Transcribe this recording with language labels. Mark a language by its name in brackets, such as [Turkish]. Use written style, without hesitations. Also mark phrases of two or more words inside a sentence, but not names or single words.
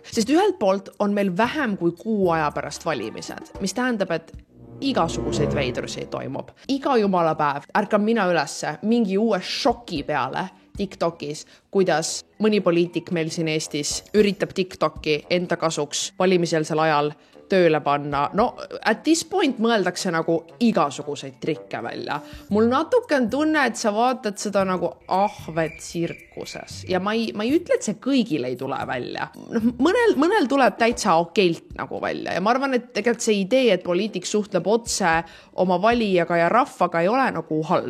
[Estonian] Sest ühelt poolt on meil vähem kui kuu aja pärast valimised, mis tähendab, et igasuguseid veidrusi toimub. Iga jumala päev ärkan mina ülesse mingi uue šoki peale TikTokis, kuidas mõni poliitik meil siin Eestis üritab TikToki enda kasuks valimiseelsel ajal tööle panna. [English] At this point [Estonian] mõeldakse nagu igasuguseid trikke välja. Mul natuke on tunne, et sa vaatad seda nagu ahvet tsirkuses. Ja ma ei ütle, et see kõigil ei tule välja. Mõnel tuleb täitsa okeilt nagu välja. Ja ma arvan, et tegelikult see idee, et poliitik suhtleb otse oma valijaga ja rahvaga ei ole nagu halb.